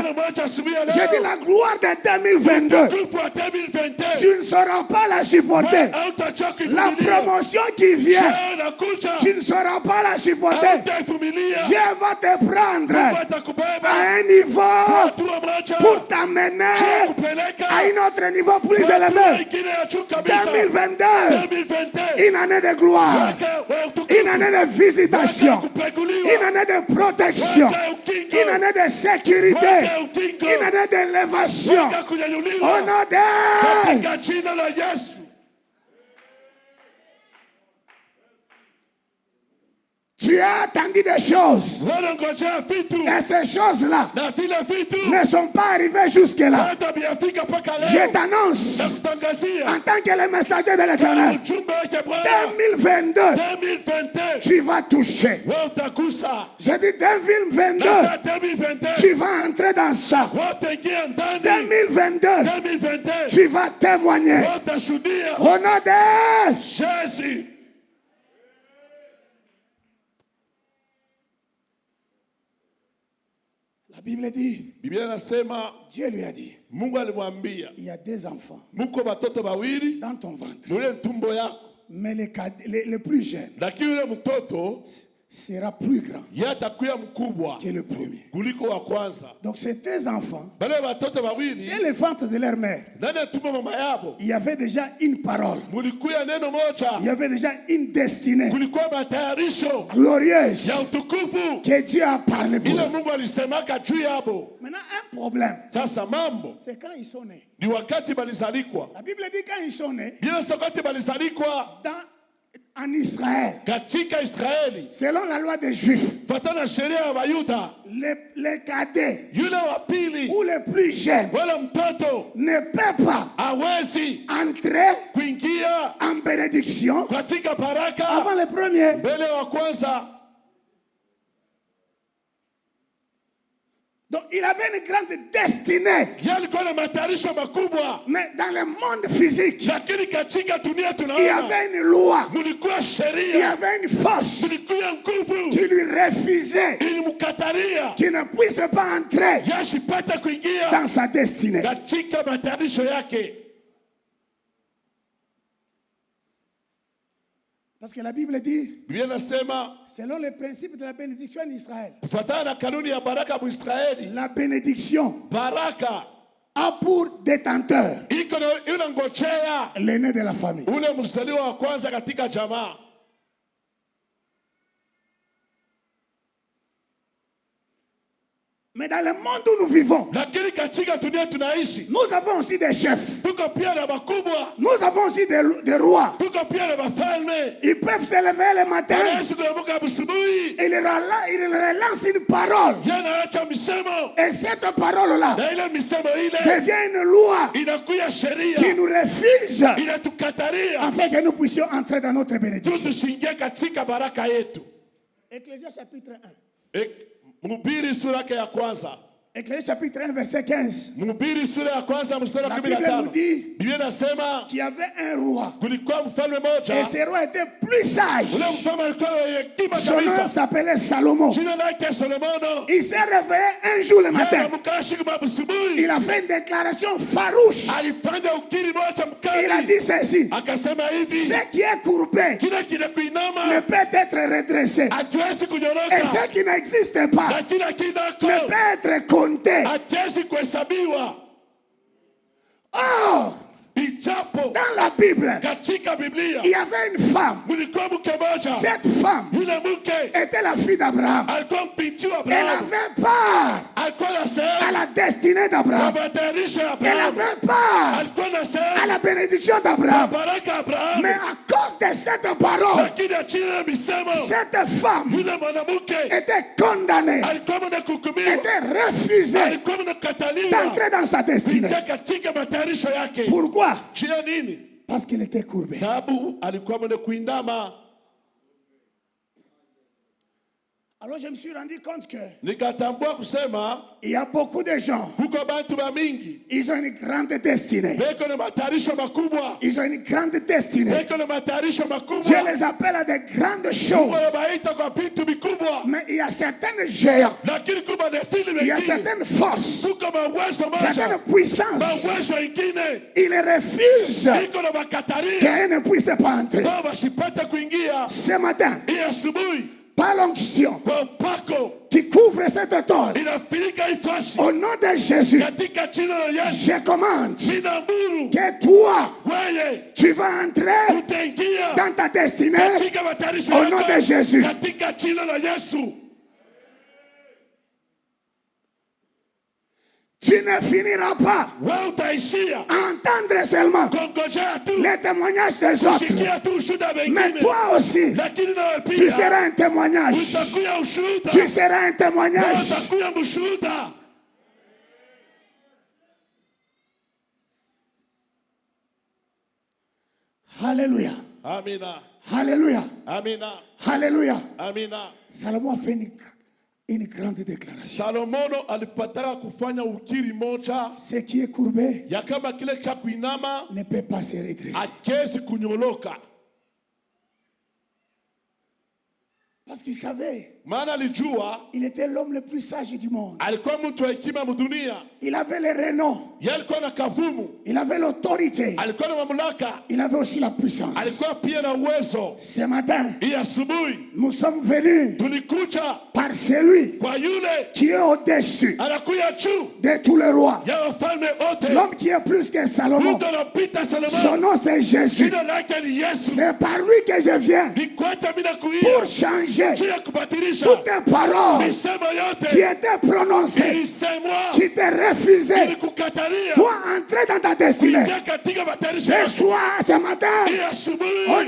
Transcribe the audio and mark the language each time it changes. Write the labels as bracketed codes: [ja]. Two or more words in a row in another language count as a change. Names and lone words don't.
[sw] Sana mwacha asubuhi ya [fr] J'ai dit [sw] leo, [fr] la gloire de 2022. [sw] utukufu wa 2022 [fr] Tu ne sauras pas la supporter. [sw] wewe hautachoka [fr] La [sw] kuvumilia. [fr] promotion qui vient, [sw] Cheo inakuja, [fr] tu ne sauras pas la supporter. [sw] hautaivumilia. [fr] Dieu va te prendre [sw] Mungu atakubeba [fr] à un niveau [sw] hatua moja [fr] pour t'amener [sw] kupeleka [fr] à un autre niveau plus [sw] hatua [fr] élevé. [sw] ingine ya juu kabisa. [fr] 2022, [sw] 2022 [fr] une année de gloire, une année de visitation, une année de protection, une année de sécurité, une année d'élévation. Au nom de [sw] katika jina la Yesu. [fr] tu as attendu des choses. [sw] Wanangojea vitu [fr] Et ces choses-là [sw] na vile vitu [fr] ne sont pas arrivées jusque-là. [sw] hata vyafika mpaka [fr] Je [sw] leo. [fr] t'annonce, [sw] Nakutangazia [fr] en tant que le messager de l'Éternel, [sw] ujumbe wake Bwana [fr] 2022, [sw] 2022 [fr] tu vas toucher. [sw] wewe utagusa. [fr] Je dis 2022, [sw] Na saa 2022 [fr] tu vas entrer dans ça. [sw] wataingia ndani. [fr] 2022, [sw] 2022 [fr] tu vas témoigner. [sw] watashuhudia [fr] Au nom de Jésus. la Bible dit, [sw] Biblia inasema [fr] Dieu lui a dit, [sw] Mungu alimwambia, [fr] il y a 2 enfants [sw] muko watoto wawili [fr] dans ton ventre, [sw] mule tumbo yako, [fr] mais le plus jeune [sw] lakini yule mtoto [fr] sera plus grand [sw] yeye atakuwa mkubwa [fr] que le premier. [sw] kuliko wa kwanza. [fr] Donc ces 2 enfants, [sw] Bale watoto wawili [fr] dès le ventre de leur mère, [sw] ndani ya tumbo mama yabo [fr] il y avait déjà une parole, [sw] mulikuya neno moja, [fr] il y avait déjà une destinée [sw] kulikuwa matayarisho [fr] glorieuse [sw] ya utukufu [fr] que Dieu a parlé pour [sw] ile [fr] eux. [sw] Mungu alisemaka juu yabo. [fr] Maintenant, un problème, [sw] Sasa mambo [fr] c'est quand ils sont nés. [sw] ni wakati balizalikwa. [fr] La Bible dit quand ils sont nés, [sw] Bila wakati balizalikwa [fr] en Israël, [sw] katika Israeli, [fr] selon la loi des Juifs, [sw] fatana sheria ya Wayuda, [fr] les cadets [sw] yule wa pili [fr] ou les plus jeunes [sw] wala mtoto [fr] ne peuvent pas [sw] hawezi [fr] entrer [sw] kuingia [fr] en bénédiction [sw] katika baraka [fr] avant le premier. [sw] mbele wa kwanza. [fr] Donc il avait une grande destinée. [sw] Yeye alikuwa na matayarisho makubwa, [fr] Mais dans le monde physique, [sw] lakini katika dunia [fr] il y [sw] tunaona [fr] avait une loi, [sw] mulikuwa [fr] il y [sw] sheria, [fr] avait une force [sw] mulikuwa nguvu [fr] qui lui refusait [sw] ilimkatalia [fr] qu'il ne puisse pas entrer [sw] yasipate kuingia [fr] dans sa destinée. [sw] katika matayarisho yake. [fr] Parce que la Bible dit, [sw] Biblia inasema [fr] selon le principe de la bénédiction en Israël, [sw] kufuatana na kanuni ya baraka Mwisraeli, [fr] la bénédiction [sw] baraka [fr] a pour détenteur [sw] iko inangojea [fr] l'aîné de la famille. [sw] ule mzaliwa wa kwanza katika jamaa. [fr] Mais dans le monde où nous vivons, [sw] Lakini katika dunia tunaishi, [fr] nous avons aussi des chefs. [sw] tuko pia na wakubwa, [fr] Nous avons aussi des rois. [sw] tuko pia na wafalme. [fr] Ils peuvent se lever le matin. [sw] Wanaishi kuamka asubuhi, [fr] Et ils relancent une parole. [sw] yanaacha misemo [fr] Et cette parole-là [sw] na ile misemo ile [fr] devient une loi [sw] inakuya [fr] qui [sw] sheria, [fr] nous refuse [sw] inatukataria [fr] afin que nous puissions entrer dans notre bénédiction. [sw] tusiingie katika baraka yetu. [fr] Ecclésias chapitre 1. [sw] Mhubiri sura yake ya kwanza. [fr] Éclésiste chapitre 1, verset 15. [sw] Mhubiri sura ya kwanza mstari wa [fr] La Bible nous [sw] 15. [fr] dit [sw] Biblia inasema [fr] qu'il y avait un roi. [sw] kulikuwa mfalme mmoja. [fr] Et ce roi était plus sage. [sw] Ule mfalme alikuwa mwenye hekima [fr] Son nom [sw] kabisa. [fr] s'appelait Salomon. [sw] Jina lake Solomono. [fr] Il s'est réveillé un jour le matin. [sw] Anaamka asubuhi asubuhi. [fr] Il a fait une déclaration farouche. [sw] Alifanya ukiri moja mkali. [fr] Il a dit ceci. [sw] Akasema hivi. [fr] Ce qui est courbé [sw] Kile kinakuinama [fr] ne peut être redressé. [sw] hatuwezi kunyoroka. [fr] Et ce qui n'existe pas [sw] Na kila kinako [fr] ne peut être compté. [sw] hatuwezi kuhesabiwa. [fr] Or, [sw] Ijapo [fr] dans la Bible, [sw] katika Biblia [fr] il y avait une femme. [sw] mlikuwa mke moja. [fr] Cette femme [sw] Yule mke [fr] était la fille d'Abraham. [sw] alikuwa mpinti wa [fr] Elle [sw] Abrahamu. [fr] avait part [sw] Alikuwa na [fr] à [sw] sehemu [fr] la destinée [sw] kwa [fr] d'Abraham. [sw] matayarisho ya [fr] Elle [sw] Abrahamu. [fr] avait part [sw] Alikuwa na [fr] à [sw] sehemu [fr] la bénédiction [sw] kwa [fr] d'Abraham. [sw] baraka ya Abrahamu. [fr] Mais à cause de cette parole, [sw] Lakini ya chini ya misemo [fr] cette femme [sw] yule mwanamke [fr] était condamnée, [sw] alikuwa mwenye kuhukumiwa, [fr] était refusée [sw] alikuwa mwenye kukataliwa [fr] d'entrer dans sa destinée. [sw] kuingia katika matayarisho yake. [fr] Pourquoi? [sw] Juu ya nini? [fr] Parce qu'il était courbé. [sw] Sababu alikuwa mwenye kuindama. [fr] Alors je me suis rendu compte que [sw] Nikatambua kusema [fr] il y a beaucoup de gens, [sw] huko bantu ba mingi [fr] ils ont une grande destinée. [sw] beko na matayarisho makubwa, [fr] Ils ont une grande destinée. [sw] beko na matayarisho [fr] Dieu [sw] makubwa. [fr] les appelle à de grandes [sw] Mungu [fr] choses. [sw] anabaita kwa vitu vikubwa, [fr] Mais il y a certains géants, [sw] lakini kuna defili [fr] il y a [sw] wengine [fr] certaines forces, [sw] huko mauwezo [fr] certaines [sw] moja, [fr] puissances. [sw] mauwezo ingine [fr] Ils refusent [sw] iko na makataria [fr] qu'elles ne puissent pas entrer. [sw] kwa wasipate kuingia. [fr] Ce matin, [sw] Hii asubuhi [fr] par l'onction [sw] kwa upako [fr] qui couvre cette tôle, [sw] inafunika ifasi [fr] au nom de Jésus, [sw] katika jina la Yesu. [fr] je commande [sw] Ninaamuru [fr] que toi, [sw] wewe [fr] tu vas entrer [sw] utaingia [fr] dans ta destinée [sw] katika matayarisho [fr] au nom de [sw] yako [fr] Jésus. [sw] katika jina la Yesu. [fr] Tu ne finiras pas [sw] Wewe utaishia [fr] à entendre seulement [sw] kongojea tu [fr] les témoignages des autres, [sw] kusikia tu ushuhuda [fr] mais [sw] wengine, [fr] toi aussi, [sw] lakini nawe [fr] tu [sw] pia [fr] seras un témoignage. [sw] utakuya ushuhuda. [fr] Tu seras un [sw] Wewe [fr] témoignage. [sw] utakuya mshuhuda. [fr] Alléluia. [sw] Amina, [fr] Alléluia. [sw] amina, [fr] Alléluia. [sw] amina. [fr] Salomon a fait une grande déclaration. [sw] Salomono alipataka kufanya ukiri moja [fr] Ce qui est courbé [sw] ya kama kile cha kuinama [fr] ne peut pas se redresser. [sw] akezi kunyoloka, [fr] Parce qu'il savait, [sw] maana alijua [fr] il était l'homme le plus sage du monde. [sw] alikuwa mtu wa hekima mdunia. [fr] Il avait le renom, [sw] Yeye alikuwa na kavumu, [fr] il avait l'autorité, [sw] alikuwa na mamlaka, [fr] il avait aussi la puissance. [sw] alikuwa pia na uwezo. [fr] Ce matin, [sw] Hii asubuhi [fr] nous sommes venus [sw] tulikuja [fr] par celui [sw] kwa yule [fr] qui est au-dessus [sw] anakuya juu [fr] de tous les rois. [sw] ya wafalme wote, [fr] L'homme qui est plus que Salomon. [sw] mtu anapita [fr] Son [sw] Salomono. [fr] nom c'est Jésus. [sw] Jina lake ni Yesu. [fr] C'est par lui que je viens [sw] Ni kwata mina [fr] pour [sw] kuia [fr] changer [sw] juu ya kubatilisha [fr] toutes les paroles [sw] misemo [fr] qui [sw] yote [fr] étaient prononcées, [sw] ilisemwa [fr] qui étaient refusées. [sw] ilikukatalia [fr] Toi, entrer dans ta destinée. [sw] kuingia katika matayarisho [fr] Ce [sw] yako. [fr] soir, ce matin, [sw] Hii [fr] au [sw] asubuhi